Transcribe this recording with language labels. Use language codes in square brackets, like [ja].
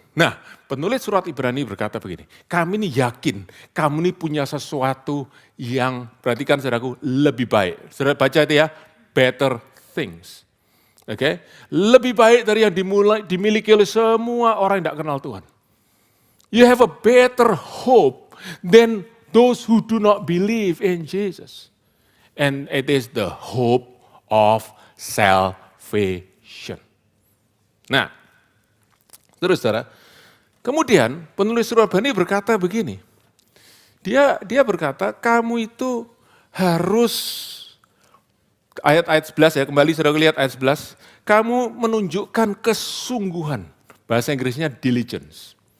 [id] Nah, penulis surat Ibrani berkata begini, kami ini yakin, kamu ini punya sesuatu yang, perhatikan saudaraku, lebih baik. Saudara baca itu ya, [en] better things. [id] Oke, lebih baik dari yang dimiliki oleh semua orang yang tidak kenal Tuhan. [en] You have a better hope than those who do not believe in Jesus. And it is the hope of salvation. [id] Nah, terus saudara, kemudian penulis surat Ibrani berkata begini, dia berkata kamu itu harus, ayat 11 ya, kembali saudara lihat ayat 11, kamu menunjukkan kesungguhan, bahasa Inggrisnya diligence.